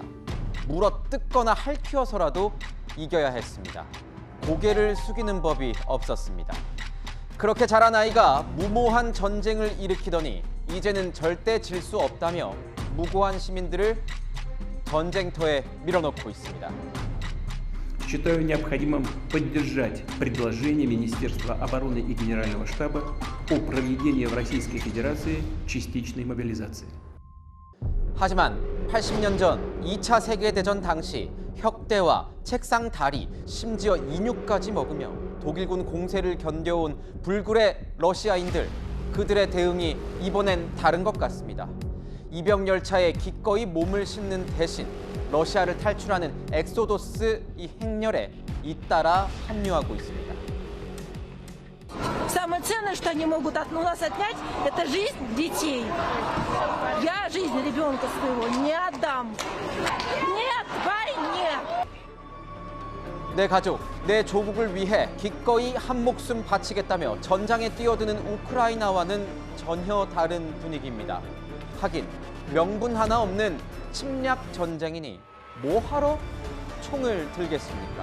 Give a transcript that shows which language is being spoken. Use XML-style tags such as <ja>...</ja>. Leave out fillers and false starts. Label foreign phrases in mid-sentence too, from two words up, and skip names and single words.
<ko>물어 뜯거나 핥혀서라도 이겨야 했습니다. 고개를 숙이는 법이 없었습니다. 그렇게 자란 아이가 무모한 전쟁을 일으키더니 이제는 절대 질 수 없다며 무고한 시민들을 전쟁터에 밀어넣고 있습니다.</ko> <ru>Считаю необходимым поддержать предложение Министерства обороны и Генерального штаба о проведении в Российской Федерации частичной мобилизации.</ru> <ko>하지만 80년 전 2차 세계대전 당시 혁대와 책상 다리, 심지어 인육까지 먹으며 독일군 공세를 견뎌온 불굴의 러시아인들, 그들의 대응이 이번엔 다른 것 같습니다. 이병 열차에 기꺼이 몸을 싣는 대신 러시아를 탈출하는 엑소도스 이 행렬에 잇따라 합류하고 있습니다.</ko> <ru>Самое ценное, что они могут от нас отнять, это жизнь детей. Я жизнь ребенка своего не отдам. Нет войне!</ru> <ko>내 가족, 내 조국을 위해 기꺼이 한 목숨 바치겠다며 전장에 뛰어드는 우크라이나와는 전혀 다른 분위기입니다. 하긴 명분 하나 없는 침략 전쟁이니 뭐하러 총을 들겠습니까?</ko>